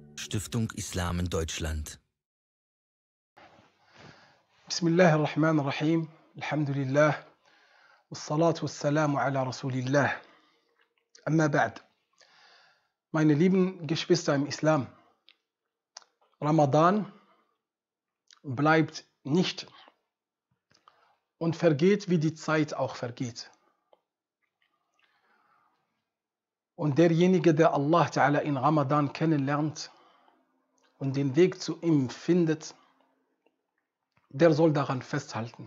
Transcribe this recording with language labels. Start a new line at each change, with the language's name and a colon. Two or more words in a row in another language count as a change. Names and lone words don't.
German: Stiftung Islam in Deutschland.
Arabic: بسم الله الرحمن الرحيم. الحمد لله. والصلاة والسلام على رسول الله. أما بعد.
German: Meine lieben Geschwister im Islam, Ramadan bleibt nicht und vergeht, wie die Zeit auch vergeht. Und derjenige, der Allah Ta'ala in Ramadan kennenlernt und den Weg zu ihm findet, der soll daran festhalten.